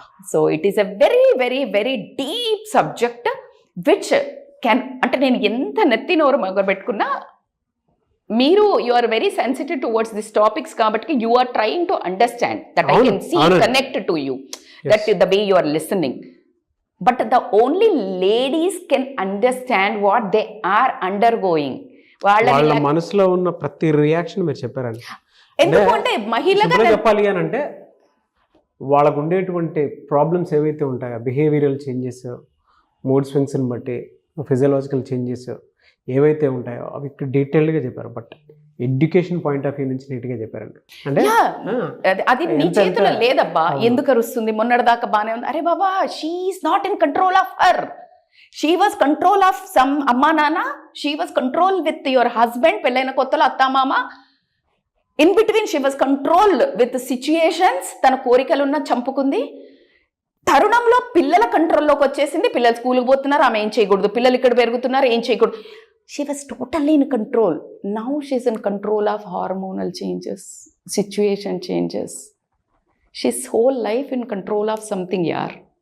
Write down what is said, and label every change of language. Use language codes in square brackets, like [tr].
[en] so it is a very very very deep subject which can, [te] అంటే నేను ఎంత నెత్తి నోరు మొదలుపెట్టుకున్నా మీరు [en] You are very sensitive towards this topics కాబట్టి you are trying to understand that I can see connect to you, that the way you are listening. But the only ladies can understand what they are undergoing. [te] వాళ్ళ మనసులో ఉన్న ప్రతి reaction మీరు చెప్పారండి. ఎందుకంటే మహిళగా చెప్పాలి అని అంటే, వాళ్ళకు ఉండేటువంటి ప్రాబ్లమ్స్ ఏవైతే ఉంటాయో, బిహేవియరల్ చేంజెస్, మూడ్ స్వింగ్స్ని బట్టి ఫిజియలాజికల్ చేంజెస్ ఏవైతే ఉంటాయో అవి డీటెయిల్డ్గా చెప్పారు. But education point of view నుంచి నీట్గా చెప్పారండి. అంటే అది నీ చేతిలో లేదబ్బా, ఎందుకు అరుస్తుంది, మొన్నటిదాకా బాగానే ఉంది, అరే బాబా [en] she is not in control of her, she was control of some [te] అమ్మా నాన్న, [en] she was control with your husband, [te] పెళ్ళైన కొత్తలో అత్తామామ, [en] in between she was control with situations, [te] తన కోరికలున్న చంపుకుంది. తరుణంలో పిల్లల కంట్రోల్లోకి వచ్చేసింది, పిల్లలు స్కూల్కి పోతున్నారు, ఆమె ఏం చేయకూడదు, పిల్లలు ఇక్కడ పెరుగుతున్నారు, ఏం చేయకూడదు. [en] She was totally in control. Now she's in control of hormonal changes, situation changes. She's whole life in control of something, yaar.